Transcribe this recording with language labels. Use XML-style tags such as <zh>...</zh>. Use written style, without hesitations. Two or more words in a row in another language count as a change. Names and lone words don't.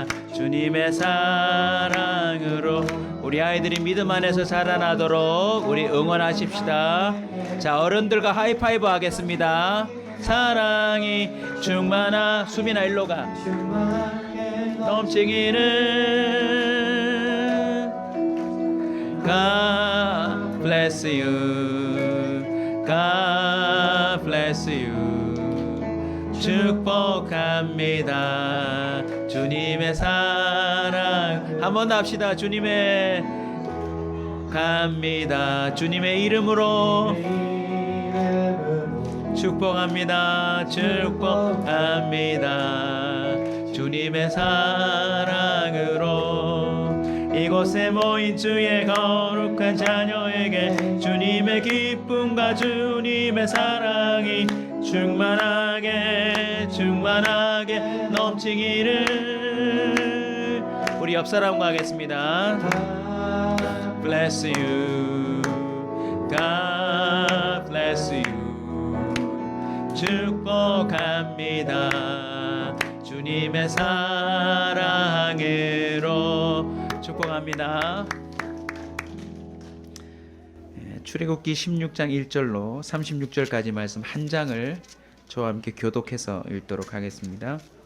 <ko>주님의 사랑으로 우리 아이들이 믿음 안에서 자라나도록 우리 응원하십시다. 자, 어른들과 하이파이브 하겠습니다. 사랑이 충만하 수빈아 일로 가 넘치기를</ko> <en>God bless you God bless you</en> <ko>축복합니다. 주님의 사랑 한 번 더 합시다. 주님의 갑니다. 주님의 이름으로 축복합니다. 축복합니다. 주님의 사랑으로 이곳에 모인 주의 거룩한 자녀에게 주님의 기쁨과 주님의 사랑이 충만하게 넘치기를 우리 옆 사람과 하겠습니다.</ko> <en>Bless you God bless you 축복합니다.</en> <ko>주님의 사랑으로 축복합니다. 출애굽기 16장 1절로 36절까지 말씀 한 장을 저와 함께 교독해서 읽도록 하겠습니다.</ko>